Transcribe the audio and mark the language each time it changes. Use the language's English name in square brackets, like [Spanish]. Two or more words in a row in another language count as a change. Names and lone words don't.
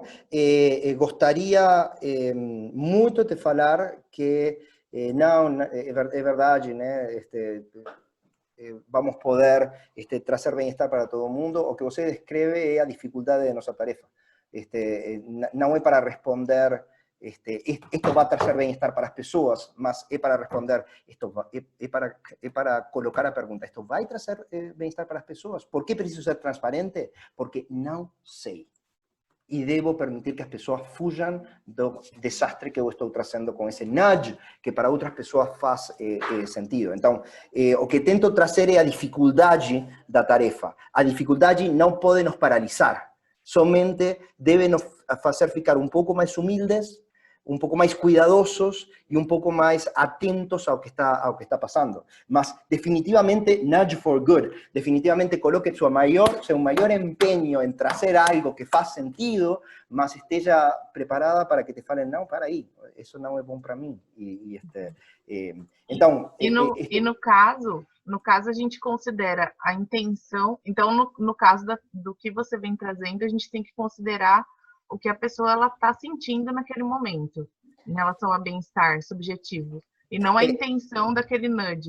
[Portuguese] Gostaria muito de falar que não, é verdade, né? Vamos poder trazer bem-estar para todo mundo. O que você descreve é a dificuldade de nossa tarefa. Não é para responder [Spanish] esto va a [Portuguese] trazer bem-estar para as pessoas, mas é para responder, é para colocar a pergunta, esto vai trazer bem-estar para as pessoas? Por que preciso ser transparente? Porque não sei. E devo permitir que as pessoas fujam do desastre que eu estou trazendo com esse nudge, que para outras pessoas faz sentido. Então, o que tento trazer é a dificuldade da tarefa. A dificuldade não pode nos paralisar. Somente deve nos fazer ficar um pouco mais humildes, um pouco mais cuidadosos e um pouco mais atentos ao que está passando. Mas definitivamente [English] nudge for good. [Portuguese] Definitivamente coloque seu maior empenho em trazer algo que faz sentido, mas esteja preparada para que te falem, não, para aí, isso não é bom para mim. Então... no caso a gente considera a intenção, então no caso do que você vem trazendo, a gente tem que considerar o que a pessoa está sentindo naquele momento, em relação a bem-estar subjetivo, e não a intenção daquele nudge.